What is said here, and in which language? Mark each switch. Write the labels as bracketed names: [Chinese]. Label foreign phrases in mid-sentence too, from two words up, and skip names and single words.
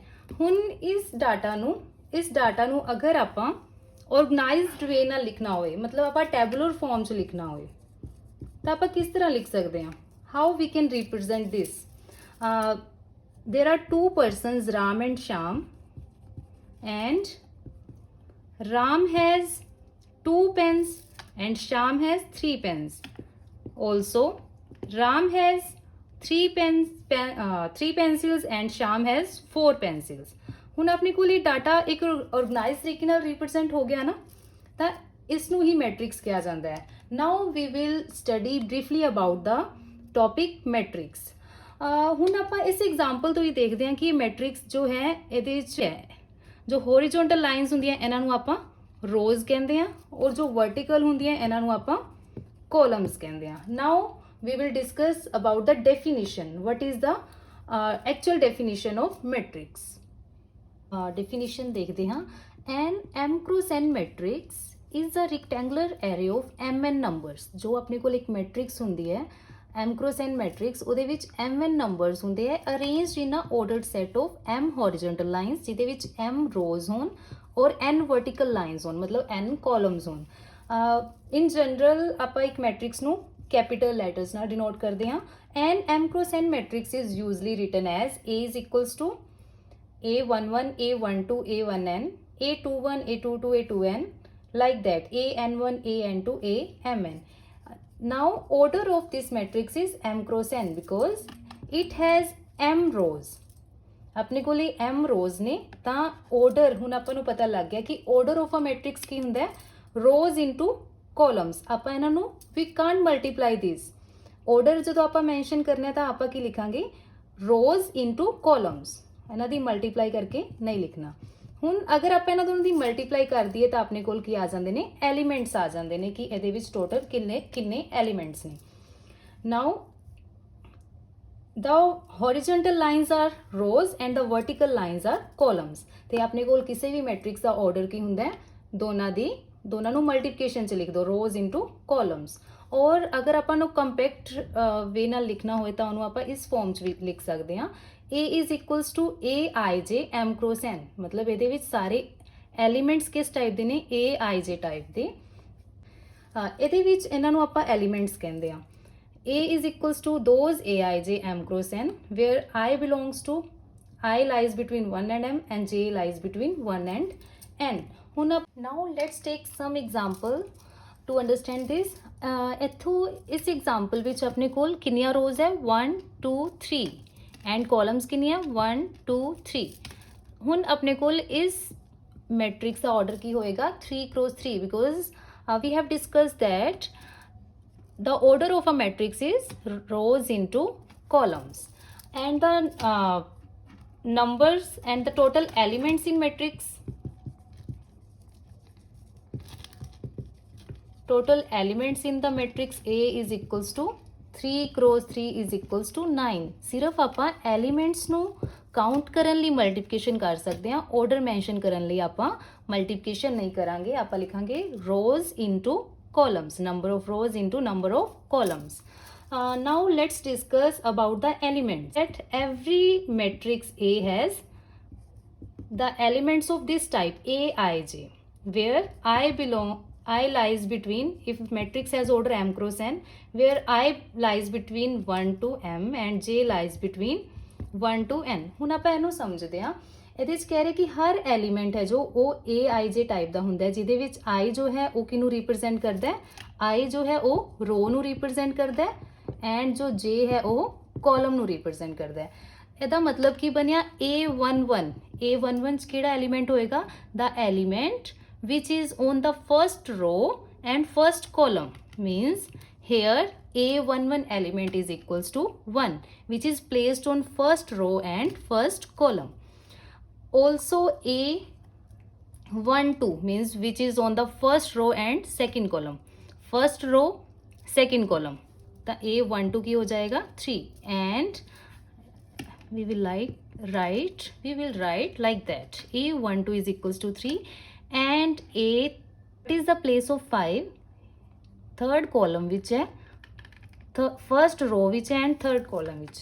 [Punjabi] ਹੁਣ ਇਸ ਡਾਟਾ ਨੂੰ ਅਗਰ ਆਪਾਂ [English] organized way [Punjabi] ਨਾਲ ਲਿਖਣਾ ਹੋਵੇ, ਮਤਲਬ ਆਪਾਂ [English] tabular form [Punjabi] 'ਚ ਲਿਖਣਾ ਹੋਵੇ, ਤਾਂ ਆਪਾਂ ਕਿਸ ਤਰ੍ਹਾਂ ਲਿਖ ਸਕਦੇ ਹਾਂ? [English] How we can represent this? There are 2 persons Ram and Sham and Ram has 2 pens and Sham has 3 pens. Also, Ram has 3 pencils and Sham has 4 pencils. [Punjabi] ਹੁਣ ਆਪਣੇ ਕੋਲ ਇਹ ਡਾਟਾ ਇੱਕ ਆਰਗੇਨਾਈਜ਼ ਤਰੀਕੇ ਨਾਲ ਰਿਪਰੈਜ਼ੈਂਟ ਹੋ ਗਿਆ ਨਾ, ਤਾਂ ਇਸ ਨੂੰ ਹੀ ਮੈਟ੍ਰਿਕਸ ਕਿਹਾ ਜਾਂਦਾ ਹੈ। [English] Now we will study briefly about the topic matrix. [Punjabi] ਹੁਣ ਆਪਾਂ ਇਸ ਐਗਜ਼ਾਮਪਲ ਤੋਂ ਹੀ ਦੇਖਦੇ ਹਾਂ ਕਿ ਮੈਟ੍ਰਿਕਸ ਜੋ ਹੈ ਇਹਦੇ ਵਿੱਚ ਹੈ, ਜੋ [English] horizontal lines [Punjabi] ਹੁੰਦੀਆਂ ਇਹਨਾਂ ਨੂੰ ਆਪਾਂ ਰੋਜ਼ ਕਹਿੰਦੇ ਹਾਂ, ਔਰ ਜੋ ਵਰਟੀਕਲ ਹੁੰਦੀਆਂ ਇਹਨਾਂ ਨੂੰ ਆਪਾਂ ਕੋਲਮਸ ਕਹਿੰਦੇ ਹਾਂ। [English] ਨਾਓ we will discuss about the definition. What is the actual definition of matrix? [Hindi] Definition देखते हैं। [English] An m cross n matrix is a rectangular array of mn numbers। [Hindi] जो अपने को एक matrix होंदी है [English] m cross n matrix, [Punjabi] ਉਹਦੇ ਵਿੱਚ [English] mn numbers [Punjabi] ਹੁੰਦੇ ਹੈ [English] arranged in a ordered set of m horizontal lines, [Punjabi] ਜਿਹਦੇ ਵਿੱਚ [English] m rows [Punjabi] ਹੋਣ ਔਰ [English] n vertical lines [Punjabi] ਹੋਣ, ਮਤਲਬ [English] n columns [Punjabi] ਹੋਣ। [English] in general [Punjabi] ਆਪਾਂ ਇੱਕ matrix ਨੂੰ [English] capital letters [Punjabi] ਨਾਲ [Hindi] डिनोट करते हैं। [English] एन m cross n matrix is usually written as A is equals to A11 A12 A1n A21 A22 A2n, like that AN1 AN2 AMN. Now order of this matrix is m cross n because it has m rows। [Punjabi] ਆਪਣੇ ਕੋਲ [English] m rows [Punjabi] ਨੇ, ਤਾਂ order ਹੁਣ ਆਪਾਂ ਨੂੰ ਪਤਾ ਲੱਗ ਗਿਆ ਕਿ [English] order of a matrix [Punjabi] ਕੀ ਹੁੰਦਾ ਹੈ, [English] rows into columns। [Punjabi] ਆਪਾਂ ਇਹਨਾਂ ਨੂੰ [English] we can't multiply this order। [Punjabi] ਜਦੋਂ ਆਪਾਂ ਮੈਂਸ਼ਨ ਕਰਨਾ ਤਾਂ ਆਪਾਂ ਕੀ ਲਿਖਾਂਗੇ, [English] rows into columns। [Punjabi] ਇਹਨਾਂ ਦੀ ਮਲਟੀਪਲਾਈ ਕਰਕੇ ਨਹੀਂ ਲਿਖਣਾ। ਹੁਣ ਅਗਰ ਆਪਾਂ ਇਹਨਾਂ ਦੋਨਾਂ ਦੀ ਮਲਟੀਪਲਾਈ ਕਰ ਦਈਏ ਤਾਂ ਆਪਣੇ ਕੋਲ ਕੀ ਆ ਜਾਂਦੇ ਨੇ, ਐਲੀਮੈਂਟਸ ਆ ਜਾਂਦੇ ਨੇ ਕਿ ਇਹਦੇ ਵਿੱਚ ਟੋਟਲ ਕਿੰਨੇ ਐਲੀਮੈਂਟਸ ਨੇ। [English] ਨਾਓ the horizontal lines are rows and the vertical lines are columns। [Punjabi] ਤੇ ਆਪਣੇ ਕੋਲ ਕਿਸੇ ਵੀ ਮੈਟ੍ਰਿਕਸ ਦਾ ਆਰਡਰ ਕੀ ਹੁੰਦਾ ਹੈ, ਦੋਨਾਂ ਨੂੰ ਮਲਟੀਪਲੀਕੇਸ਼ਨ 'ਚ ਲਿਖ ਦਿਓ, [English] rows into columns. [Punjabi] ਔਰ ਅਗਰ ਆਪਾਂ ਨੂੰ [English] compact way [Punjabi] ਨਾਲ ਲਿਖਣਾ ਹੋਏ ਤਾਂ ਉਹਨੂੰ ਆਪਾਂ ਇਸ ਫਾਰਮ 'ਚ ਵੀ ਲਿਖ ਸਕਦੇ ਹਾਂ, [English] A is equals to AIJ m cross n। [Punjabi] ਮਤਲਬ ਇਹਦੇ ਵਿੱਚ ਸਾਰੇ ਐਲੀਮੈਂਟਸ ਕਿਸ ਟਾਈਪ ਦੇ ਨੇ, AIJ ਟਾਈਪ ਦੇ। ਇਹਦੇ ਵਿੱਚ ਇਹਨਾਂ ਨੂੰ ਆਪਾਂ ਐਲੀਮੈਂਟਸ ਕਹਿੰਦੇ ਹਾਂ। [English] A is equals to those AIJ m cross n where I belongs to, I lies between 1 and m and J lies between 1 and n। Now let's take some example to understand this। [Punjabi] ਇੱਥੋਂ ਇਸ ਐਗਜ਼ਾਮਪਲ ਵਿੱਚ ਆਪਣੇ ਕੋਲ ਕਿੰਨੀਆਂ ਰੋਜ਼ ਹੈ, 1 2 3 ਐਂਡ ਕਾਲਮਸ ਕਿੰਨੀਆਂ 1 2 3। ਹੁਣ ਆਪਣੇ ਕੋਲ ਇਸ ਮੈਟ੍ਰਿਕਸ ਦਾ ਆਰਡਰ ਕੀ ਹੋਏਗਾ, [English] 3 cross 3 because we have discussed that the order of a matrix is rows into columns and the numbers and the total elements in matrix, total elements in the matrix A is equals to 3 cross 3 is equals to 9। [Punjabi] ਸਿਰਫ ਆਪਾਂ ਐਲੀਮੈਂਟਸ ਨੂੰ ਕਾਊਂਟ ਕਰਨ ਲਈ ਮਲਟੀਪਲੀਕੇਸ਼ਨ ਕਰ ਸਕਦੇ ਹਾਂ, ਆਰਡਰ ਮੈਂਸ਼ਨ ਕਰਨ ਲਈ ਆਪਾਂ ਮਲਟੀਪਲੀਕੇਸ਼ਨ ਨਹੀਂ ਕਰਾਂਗੇ। ਆਪਾਂ ਲਿਖਾਂਗੇ [English] rows into columns, number of rows into number of columns। Now let's discuss about the elements। That every matrix A has the elements of this type AIJ, where I lies between, if matrix has order m cross n, where I lies between 1 to m and J lies between 1 to n। [Punjabi] ਹੁਣ ਆਪਾਂ ਇਹਨੂੰ ਸਮਝਦੇ ਹਾਂ। ਇਹਦੇ 'ਚ ਕਹਿ ਰਹੇ ਕਿ ਹਰ ਐਲੀਮੈਂਟ ਹੈ ਜੋ ਉਹ ਏ ਆਈ ਜੇ ਟਾਈਪ ਦਾ ਹੁੰਦਾ ਹੈ, ਜਿਹਦੇ ਵਿੱਚ ਆਈ ਜੋ ਹੈ ਉਹ ਕਿਹਨੂੰ ਰਿਪਰੈਜ਼ੈਂਟ ਕਰਦਾ ਹੈ, ਆਈ ਜੋ ਹੈ ਉਹ ਰੋ ਨੂੰ ਰਿਪਰੈਜ਼ੈਂਟ ਕਰਦਾ ਹੈ ਐਂਡ ਜੋ ਜੇ ਹੈ ਉਹ ਕਾਲਮ ਨੂੰ ਰਿਪਰੈਜ਼ੈਂਟ ਕਰਦਾ ਹੈ। ਇਹਦਾ ਮਤਲਬ ਕੀ ਬਣਿਆ, [English] A11 A11 [Punjabi] 'ਚ ਕਿਹੜਾ ਐਲੀਮੈਂਟ ਹੋਏਗਾ, [English] the element which is on the first row and first column, means here A11 element is equals to 1 which is placed on first row and first column. Also A12 means which is on the first row and second column, first row second column, [Hindi] तो A12 की हो जाएगा [English] 3 and we will write like that, A12 is equals to 3 and A is the place of 5, third column which है first row which है and third column which.